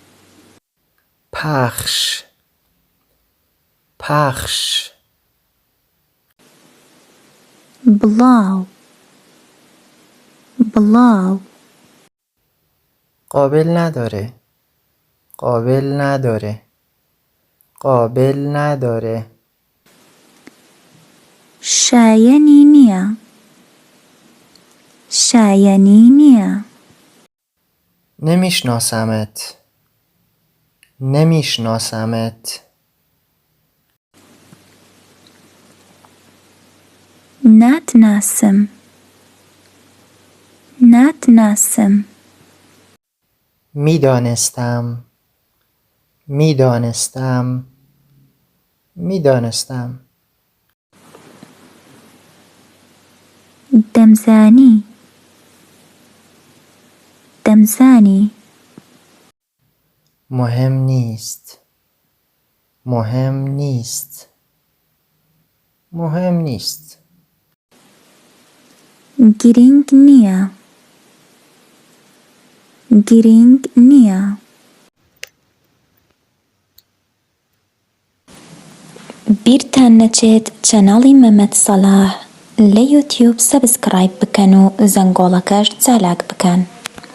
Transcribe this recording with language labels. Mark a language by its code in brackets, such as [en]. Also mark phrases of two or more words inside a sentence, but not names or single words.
[fa] پخش پخش [ckb] بڵاو بڵاو [fa] قابل نداره قابل نداره قابل نداره [ckb] شایەنی نییە شایەنی نییە [fa] نمیشناسمت نمیشناسمت [ckb] ناتناسم ناتناسم [fa] میدانستم میدانستم میدانستم [ckb] دەمزانی دەمزانی [fa] مهم نیست مهم نیست مهم نیست [ckb] گرنگ نییە گرنگ نییە بیرتان نەچێت چەناڵی مەمەد سەلاح لە یوتیوب سەبسکرایب بکەن و زەنگۆڵەکەش چالاک بکەن.